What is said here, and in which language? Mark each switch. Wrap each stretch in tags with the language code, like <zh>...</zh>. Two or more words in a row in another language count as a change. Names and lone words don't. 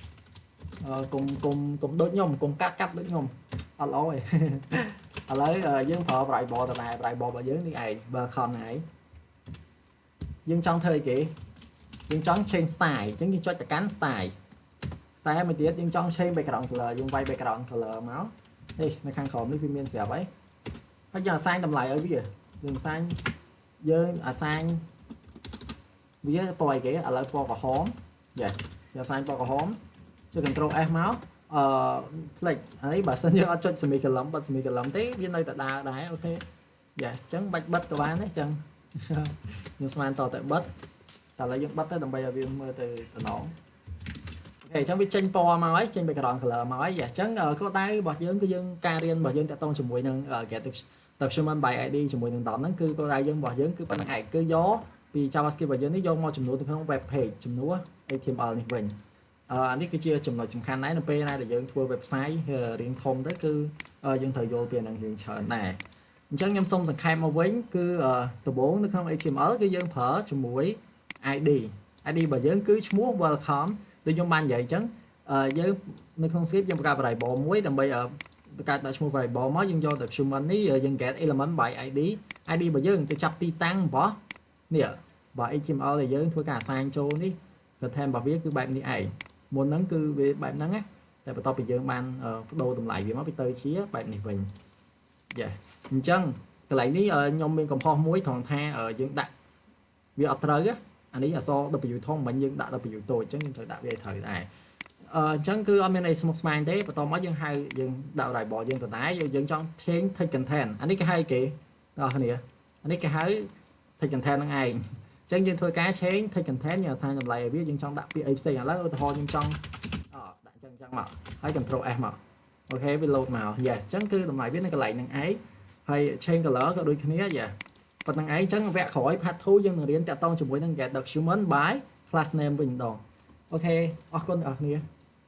<km>កុំដូចខ្ញុំកុំកាត់ដូចខ្ញុំអត់ល្អទេឥឡូវយើងប្រើ variable ទៅដែរ variable របស់យើងនេះឯង welcome ហ្នឹងឯងយើងចង់ធ្វើអីគេយើងចង់</km> <en>change style</en> <km>អញ្ចឹងយើងចុចទៅកាន់ style មួយទៀតយើងចង់</km> <en>change background color</en> <km>យើងវាយ</km> <en>background color</en> <km>មកនេះនៅខាងក្រោមនេះវាមានស្រាប់ហើយយើង assign តម្លៃឲ្យវាយើង assign វាពណ៌អីគេឥឡូវពណ៌ក្រហមយ៉ាយើង assign ពណ៌ក្រហមចុច</km> <en>control S</en> <km>មកflex ហើយបើសិនយើងអត់ចុច semicolon បិទ semicolon ទេវានៅតែដើរដែរអូខេយ៉ាអញ្ចឹងបាច់បិទក៏បានដែរអញ្ចឹងខ្ញុំ ស្មានតតែបិទតែឥឡូវយើងបិទទៅដើម្បីឲ្យវាមើលទៅតំណងអូខេអញ្ចឹងវាចេញពណ៌មកហើយចេញ</km> <en>background color</en> <km>មកហើយអញ្ចឹងគោលដៅរបស់យើងគឺយើងការរៀនរបស់យើងតាក់ទងជាមួយនឹង</km> <en>get document by ID</en> <km>ជាមួយនឹង10ហ្នឹងគឺគោលដៅយើងរបស់យើងគឺប៉ុណ្្នឹងឯងគឺយកពី JavaScript របស់យើងនេះយកមកចំនួនទៅក្នុង</km> <en>web page</en> <km>ចំនួន HTML នេះវិញអានេះគឺជាចំណុចសំខាន់ ដែរនៅពេលណាដែលយើងធ្វើ website រៀងធំទៅគឺយើងត្រូវយល់ពីហ្នឹងរៀងច្រើនដែរអញ្ចឹងខ្ញុំសូមសង្ខេបមកវិញគឺដំបូងនៅក្នុង HTML គឺយើងប្រើជាមួយ ID របស់យើងគឺឈ្មោះ welcome ដូចខ្ញុំបាននិយាយអញ្ចឹងយើងនៅក្នុង script យើងបង្កើត variable មួយដើម្បីបង្កើតដាក់ឈ្មោះ variable មកយើងយក document នេះយើង</km> <en>get element by ID</en> <km>របស់យើងទៅចាប់ទីតាំងរបស់នេះរបស់ HTML ដែលយើងធ្វើការ assign ចូលនេះ content របស់វាគឺបែបនេះឯងមុនហ្នឹងគឺវាបែបហ្នឹងណាតែបន្ទាប់ពីយើងបានបដូរតម្លៃវាមកវាទៅជាបែបនេះ វិញយ៉ាអញ្ចឹងកន្លែងនេះខ្ញុំមានកំហុសមួយត្រង់ថាយើងដាក់វាអត់ត្រូវអានេះអក្សរ W ធំមិនយើងដាក់ W តូចអញ្ចឹងយើងត្រូវ ដាក់វាឲ្យត្រូវដែរអញ្ចឹងគឺអត់មានអីស្មុគស្មាញទេបន្ទាប់មកយើងហៅយើងដាក់ variable យើងទៅដែរយើងចង់</km> <en>change text content</en> <km>អានេះគេហៅគេបងប្អូនអានេះគេហៅ</km> <en>text content</en> <km>ហ្នឹងឯងអញ្ចឹងយើងធ្វើការ</km> <en>change text content</en> <km>យើង assign តម្លៃឲ្យវាយើងចង់ដាក់ពាក្យអីផ្សេងឥឡូវឧទាហរណ៍ខ្ញុំចង់ដាក់អញ្ចឹងមកហើយ</km> <en>control S</en> <km>មកអូខេវា load មកយ៉ាអញ្ចឹងគឺតម្លៃវានៅកន្លែងហ្នឹងឯងហើយ</km> <en>change color</en> <km>ក៏ដូចគ្នាយ៉ាប៉ុណ្្នឹងឯងអញ្ចឹងវគ្គក្រោយ</km> <en>part 2</en> <km>យើងនឹងរៀនតាក់ទងជាមួយនឹង</km> <en>get document by class name</en> <km>វិញម្ដងអូខេអរគុណអ្នកនរគ្នា</km>